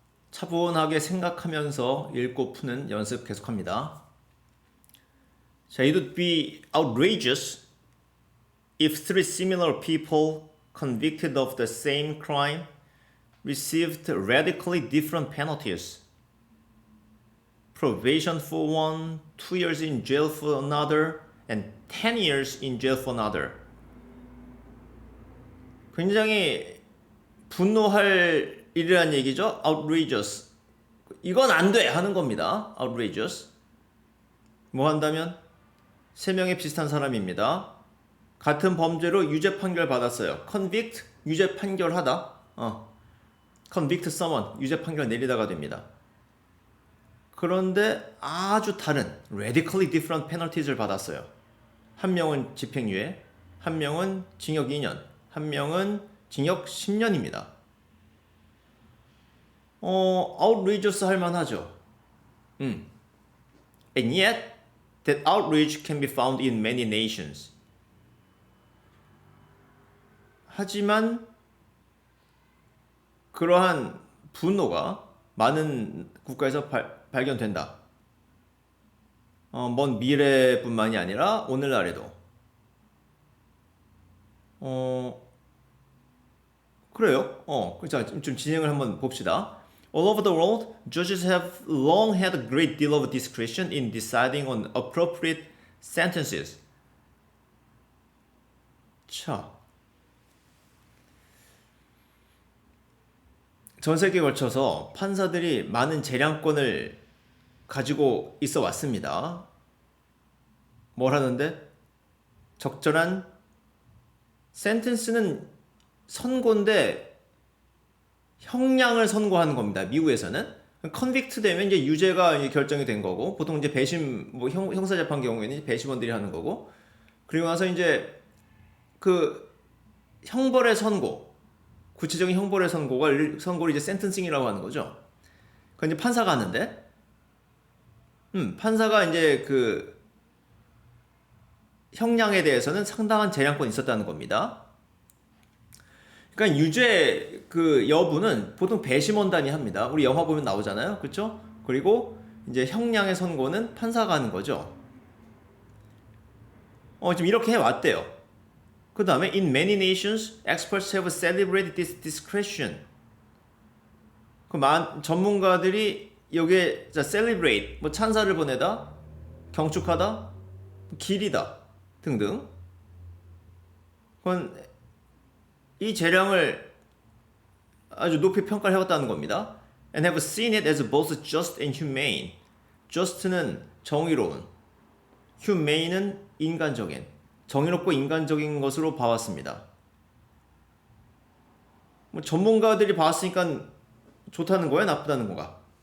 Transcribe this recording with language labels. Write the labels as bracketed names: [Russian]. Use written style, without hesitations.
[Korean] 차분하게 생각하면서 읽고 푸는 연습 계속합니다. [English] 자, it would be outrageous if three similar people convicted of the same crime received radically different penalties. Probation for one, 2 years in jail for another, and 10 years in jail for another. [Korean] 굉장히 분노할 일이란 얘기죠. outrageous. 이건 안 돼! 하는 겁니다. outrageous. 뭐 한다면? 3명의 비슷한 사람입니다. 같은 범죄로 유죄 판결 받았어요. convict, 유죄 판결하다. convict someone, 유죄 판결 내리다가 됩니다. 그런데 아주 다른 [English] radically different penalties [Korean] 를 받았어요. 한 명은 집행유예, 한 명은 징역 2년, 한 명은 징역 10년입니다. outrageous 할 만하죠. [English] And yet, that outrage can be found in many nations. [Korean] 하지만 그러한 분노가 많은 국가에서 발견된다. 먼 미래뿐만이 아니라 오늘날에도. 그래요. 자, 좀 진행을 한번 봅시다. [English] All over the world, judges have long had a great deal of discretion in deciding on appropriate sentences. [Korean] 자, 전 세계에 걸쳐서 판사들이 많은 재량권을 가지고 있어 왔습니다. 뭘 하는데? 적절한 센텐스는 선고인데 형량을 선고하는 겁니다. 미국에서는 컨빅트 되면 이제 유죄가 이제 결정이 된 거고, 보통 이제 배심 뭐 형사재판 경우에는 배심원들이 하는 거고, 그리고 나서 이제 그 형벌의 선고, 구체적인 형벌의 선고를 이제 센텐싱이라고 하는 거죠. 그 이제 판사가 하는데, 판사가 이제 그 형량에 대해서는 상당한 재량권이 있었다는 겁니다. 그러니까 유죄 그 여부는 보통 배심원단이 합니다. 우리 영화 보면 나오잖아요. 그렇죠? 그리고 이제 형량의 선고는 판사가 하는 거죠. 지금 이렇게 해왔대요. 그 다음에 [English] in many nations, experts have celebrated this discretion. [Korean] 전문가들이 여기에 celebrate, 뭐 찬사를 보내다, 경축하다, 기리다 등등. 그건 이 재량을 아주 높이 평가를 해왔다는 겁니다. [English] And have seen it as both just and humane. [Korean] just는 정의로운, humane은 인간적인, 정의롭고 인간적인 것으로 봐왔습니다. 뭐 전문가들이 봤으니까 좋다는 거야, 나쁘다는 건가?